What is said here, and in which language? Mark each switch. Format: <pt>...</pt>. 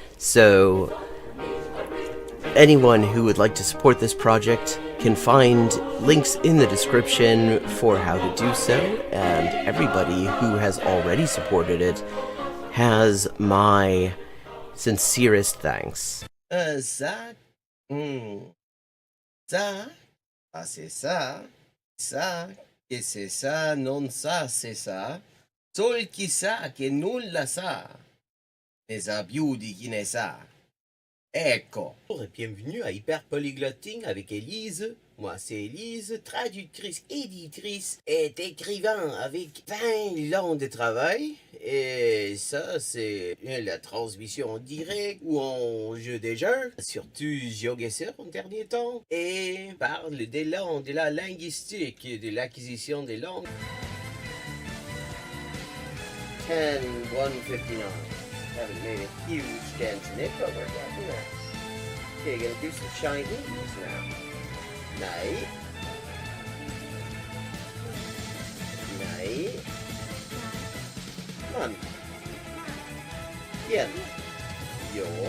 <en>So anyone who would like to support this project can find links in the description for how to do so, and everybody who has already supported it has my sincerest thanks.</en> <fr>Ça, ça, c'est ça, ça, che c'est ça, non ça, c'est ça,</fr> <it>sol chi sa che nulla sa, ne sa</it> <fr>più di chi ne sa.</fr> <it>Ecco.</it> <fr>Bonjour et bienvenue à Hyper Polyglotting avec Élise. Moi, c'est Élise, traductrice, éditrice et écrivain avec 20 ans de travail. Et ça, c'est la transmission en direct ou en jeu des jeux, surtout Shogi en dernier temps. Et parle des langues, de la linguistique, de l'acquisition des langues.</fr> <en>10-159. Haven't made a huge dent in it, but we're getting there. Okay, gonna do some Chinese now. Night. Night. Come on. Yen. Yo.</en>